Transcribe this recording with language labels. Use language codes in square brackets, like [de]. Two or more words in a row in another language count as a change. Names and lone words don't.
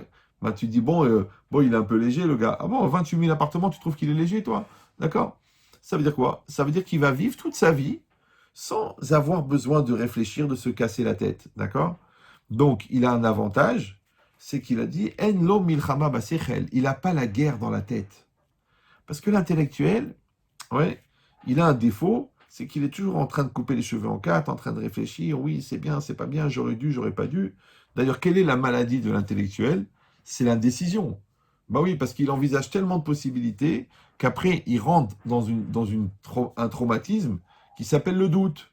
[fr] Bah, tu dis, bon, il est un peu léger, le gars. Ah bon, 28 000 appartements, tu trouves qu'il est léger, toi? D'accord? Ça veut dire quoi? Ça veut dire qu'il va vivre toute sa vie sans avoir besoin de réfléchir, de se casser la tête. D'accord? Donc, il a un avantage, c'est qu'il a dit [he] אין לו מלחמה בשכל. [fr] Il n'a pas la guerre dans la tête. Parce que l'intellectuel, ouais, il a un défaut, c'est qu'il est toujours en train de couper les cheveux en quatre, en train de réfléchir, oui, c'est bien, c'est pas bien, j'aurais dû, j'aurais pas dû. D'ailleurs, quelle est la maladie de l'intellectuel? C'est l'indécision. Bah oui, parce qu'il envisage tellement de possibilités qu'après, il rentre un traumatisme qui s'appelle le doute.